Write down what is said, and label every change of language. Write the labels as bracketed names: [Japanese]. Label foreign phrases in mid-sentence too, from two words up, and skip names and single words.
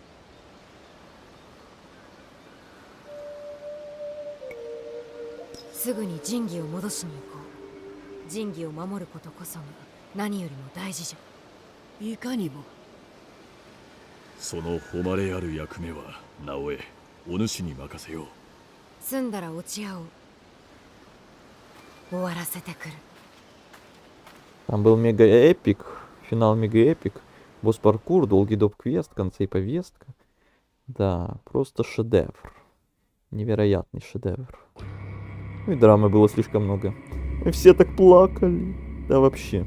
[Japanese] すぐに神器を戻しに行こう。神器を守ることこそが何よりも大事じゃ。いかにも。その誉れある役目は直江、お主に任せよう。済んだら落ち合おう。終わらせてくる。 [Russian] Там был мега-эпик. Финал мега-эпик. Босс-паркур, долгий доп-квест, в конце и повестка. Да, просто шедевр. Невероятный шедевр. Ну и драмы было слишком много. Мы все так плакали. Да вообще.